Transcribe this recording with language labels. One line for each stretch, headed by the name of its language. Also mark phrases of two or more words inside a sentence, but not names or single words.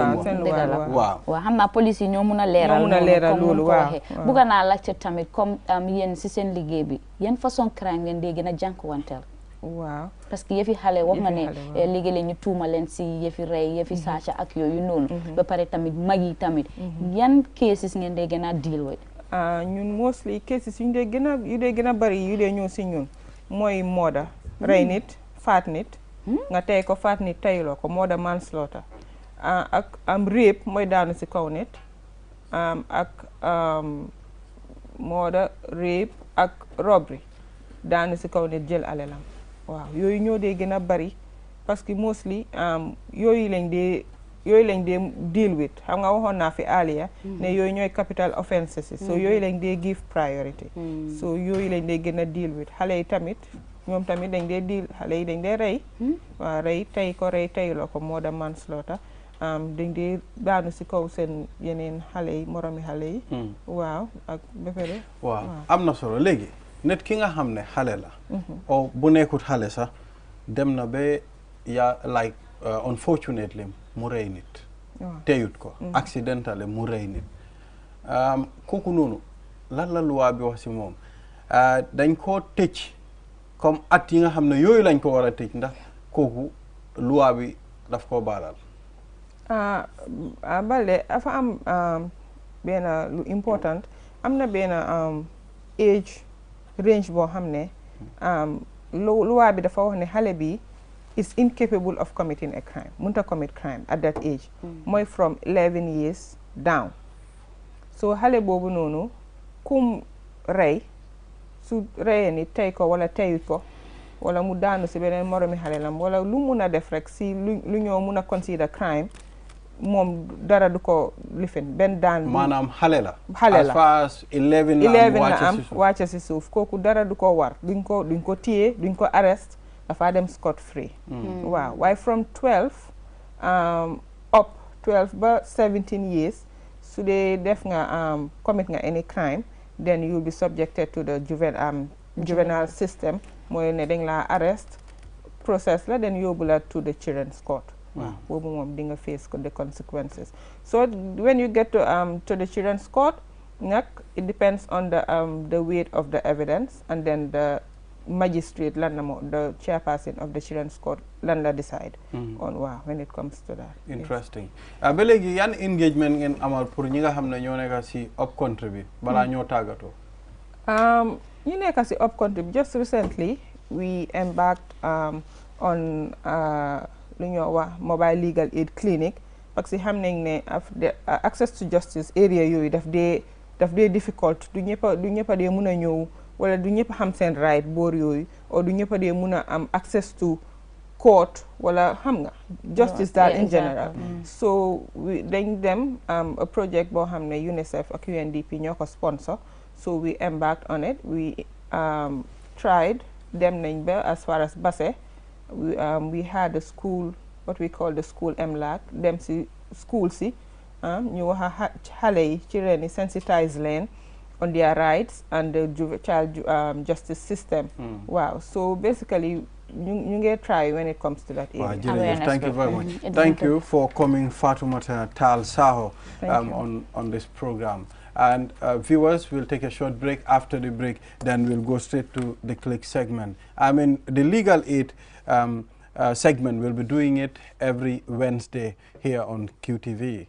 Wolof: waaw xam naa police yi ñoo mun a leeral loolu waaw bugga naa laajte tamit comme yéen si seen liggéey bi yan façon crime ngeen dee gën a jànkuwanteel waaw parce que yëfi xale wax nga ne léegi-léeg ñu tuuma leen si yëfi rey yëfi saaca ak yooyu noonu ba pare tamit mag yi tamit yan cases ngeen dee gën a
English: deal with
Wolof: ñun
English: mostly cases
Wolof: yu dee gën a bari yu dee ñëw si ñun mooy murder rey nit faat nit nga tey ko faat nit tayloo ko
English: murder manslaughter
Wolof: ak rape mooy daanu si kaw nit ak
English: murder rape
Wolof: ak robbery daanu si kaw nit jël alalam waaw yooyu ñoo dee gën a bari parce que mostly yooyu lañ dee
English: deal with
Wolof: xam nga waxoon naa fi earlier ne yooyu ñooy
English: capital offenses
Wolof: so yooyu lañ dee
English: give priority
Wolof: so yooyu lañ dee gën a
English: deal with
Wolof: xale yi tamit ñoom tamit dañ dee deal xale yi dañ dee rey waaw rey tey ko rey teyuloo ko moo da manslaughter dañ dee daanu si kaw seen yeneen xale yi moromi xale yi waaw ak ba pare waaw am na solo léegi nit ki nga xam ne xale la o bu nekkut xale sax dem na ba
English: like unfortunately
Wolof: mu rey nit teyut ko accidentally mu rey nit kooku noonu lan la loi bi wax si moom dañ koo tëj comme at yi nga xam ne yooyu lañ ko war a tëj ndax kooku loi bi daf koo baalal Balde dafa am benn lu important am na benn
English: age range
Wolof: boo xam ne loi bi dafa wax ne xale bi
English: is incapable of committing a crime
Wolof: mënta
English: commit crime at that age
Wolof: mooy
English: from 11 years down
Wolof: so xale boobu noonu kum rey su reyee ni tey ko wala teyut ko wala mu daanu si beneen moromi xale lam wala lu mun a def rek si lu ñoo mun a
English: consider crime
Wolof: moom dara du ko lifin benn daan maanaam xale la
English: as far as 11
Wolof: la am wàcce si suuf kooku dara du ko war duñ ko téye duñ ko arrest dafa dem
English: scot free
Wolof: waaw waaye
English: from 12 up 12 ba 17 years
Wolof: su dee def nga commit nga
English: any crime then you'll be subjected to the juvenile system
Wolof: mooy ne dañ la
English: arrest process la then
Wolof: yóbbu la
English: to the children's court
Wolof: boobu moom di nga
English: face the consequences so when you get to the children's court nag it depends on the weight of the evidence and then the magistrate
Wolof: lan la moo
English: the chairperson of the children's court
Wolof: lan la
English: decide on when it comes to that. Interesting.
Wolof: Ba léegi yan engagement ngeen amal pour ñi nga xam ne ñoo nekk si
English: up country
Wolof: bi balaa ñoo tàggatoo. ñu nekk si
English: up country bi just recently we embarked on
Wolof: lu ñoo wax
English: mobile legal aid clinic
French: parce que
English: xam
Wolof: nañ ne
English: access to justice area
Wolof: yooyu daf dee difficult du ñëpp a dee mun a ñëw wala du ñëpp xam seen right boor yooyu o du ñëpp a dee mun a am access to court wala xam nga justice daal
English: in general
Wolof: so dañ dem a project boo xam ne UNICEF ak UNDP ñoo ko sponsor
English: so we embarked on it we tried
Wolof: dem nañ ba
English: as far as Basse we had a school what we call the school MLAC
Wolof: dem si school si ñu wax xale yi ci ren yi
English: sensitize leen on their rights and the child justice system wow so basically
Wolof: ñu ngi
English: try when it comes to that area. Thank you very much. Thank you for coming, Fatoumata Tall Saho, on this program. And viewers, we'll take a short break. After the break, then we'll go straight to the click segment. I mean, the legal aid segment, we'll be doing it every Wednesday here on QTV.